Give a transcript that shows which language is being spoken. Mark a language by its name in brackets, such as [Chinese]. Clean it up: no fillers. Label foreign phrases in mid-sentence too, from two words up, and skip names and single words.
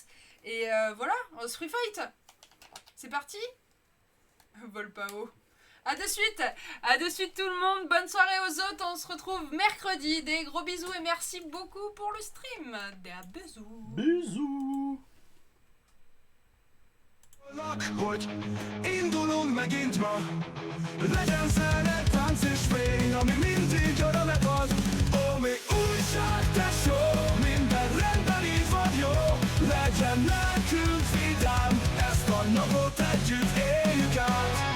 [French] Et voilà, on se [English] free fight. [French] C'est parti. Vol pas haut. À de suite tout le monde, bonne soirée aux autres, on se retrouve mercredi, des gros bisous et merci beaucoup pour le stream. Des bisous. Bisous. [Hungarian] Hogy indulunk megint ma. Legyen zene, tánc és fény, ami mindig örömet ad. Ó, mi újság, tesó, minden rendben így van jó. Legyen nekünk vidám, ezt a napot együtt éljük át.